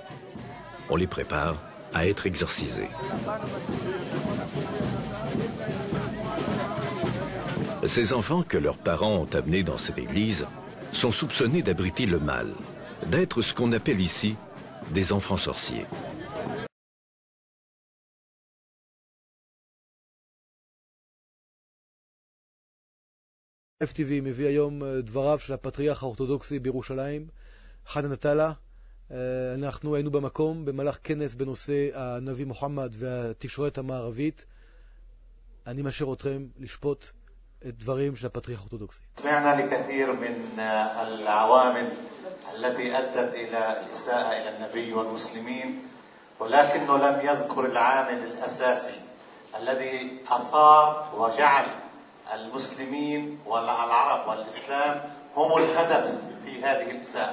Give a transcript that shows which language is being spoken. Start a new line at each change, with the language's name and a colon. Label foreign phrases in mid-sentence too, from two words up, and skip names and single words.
French: On les prépare à être exorcisés. Ces enfants que leurs parents ont amenés dans cette église sont soupçonnés d'abriter le mal, d'être ce qu'on appelle ici des enfants sorciers.
Hebrew: FTV מביא היום דבריו של הפטריארך האורתודוקסי בירושלים, חנן עטאללה. אנחנו היינו במקום במהלך כנס בנושא הנביא מוחמד והתקשורת המערבית. אני משאיר אתכם לשפוט את דברים של הפטריארך האורתודוקסי.
Arabic: سمعنا لكثير من العوامل التي أدت إلى الإساءة إلى النبي والمسلمين، ولكنه لم يذكر العامل الأساسي الذي أثار وجعل المسلمين والعرب والإسلام هم الهدف في هذه الإساءة.